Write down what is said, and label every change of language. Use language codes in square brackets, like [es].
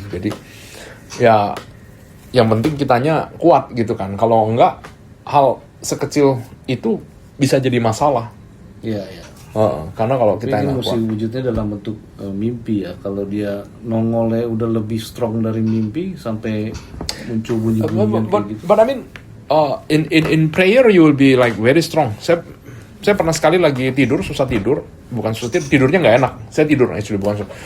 [id] Jadi ya yang penting kitanya kuat gitu kan. Kalau enggak, hal sekecil itu bisa jadi masalah. Iya, iya. Karena kalau kita ini nggak mesti kuat, wujudnya dalam bentuk mimpi ya. Kalau dia nongolnya udah lebih strong dari mimpi sampai muncul bunyi-bunyian kayak gitu. [en] but I mean in prayer you will be like very strong. [id] Saya pernah sekali lagi tidur, susah tidur, bukan susah tidur, tidurnya nggak enak. Saya tidur actually bukan susah.